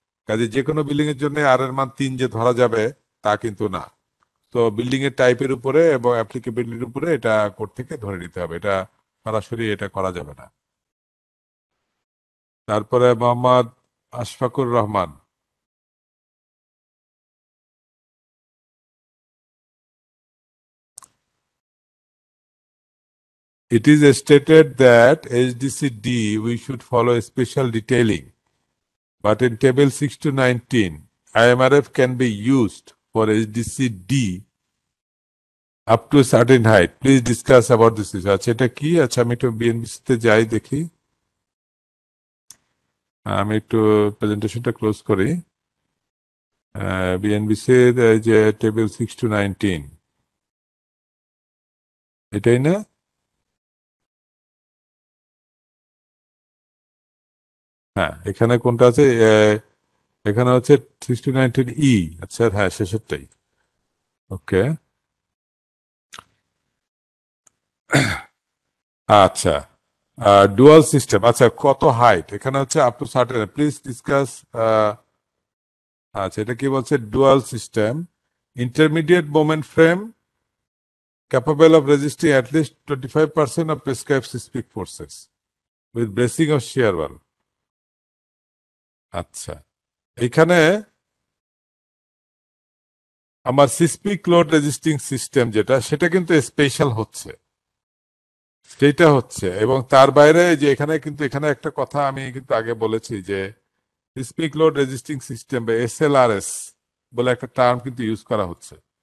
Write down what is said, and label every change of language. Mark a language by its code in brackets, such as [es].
[bn] কাজে যে কোনো বিল্ডিং এর জন্য আর এর মান 3 যে ধরা যাবে তা কিন্তু না। তো বিল্ডিং এর টাইপের উপরে এবং অ্যাপ্লিকেবিলিটির উপরে এটা কোড থেকে ধরে নিতে হবে, এটা সরাসরি এটা করা যাবে না। তারপরে [en] Mohammad Ashfakur Rahman, it is stated that HDC-D we should follow special detailing, but in table 6 to 19 IMRF can be used for HDC-D up to a certain height. Please discuss about this issue. [bn] আচ্ছা এটা কি? আচ্ছা আমি একটু বিএনবিসি তে যাই দেখি, আমি একটু প্রেজেন্টেশনটা ক্লোজ করি। বিএনবিসি যে টেবিল 6 to 19 এটাই না? হ্যাঁ, এখানে কোনটা আছে? এখানে হচ্ছে 6 to 19 ই। আচ্ছা হ্যাঁ, শেষেরটাই। ওকে, আচ্ছা ডুয়াল সিস্টেম, আচ্ছা কত হাইট, এখানে হচ্ছে up to certain, please discuss. আচ্ছা এটা কি বলছে, dual system intermediate moment frame [en] capable of resisting at least 25% of prescribed seismic forces with bracing of shear wall. [bn] আচ্ছা এখানে আমার সিসমিক লোড রেজিস্টিং সিস্টেম যেটা, সেটা কিন্তু স্পেশাল হচ্ছে, সেটা হচ্ছে। এবং তার বাইরে যে এখানে কিন্তু এখানে একটা কথা আমি কিন্তু আগে বলেছি যে সিসমিক লোড রেজিস্টিং সিস্টেম বা এসএলআরএস বলে একটা টার্ম কিন্তু ইউজ করা হচ্ছে।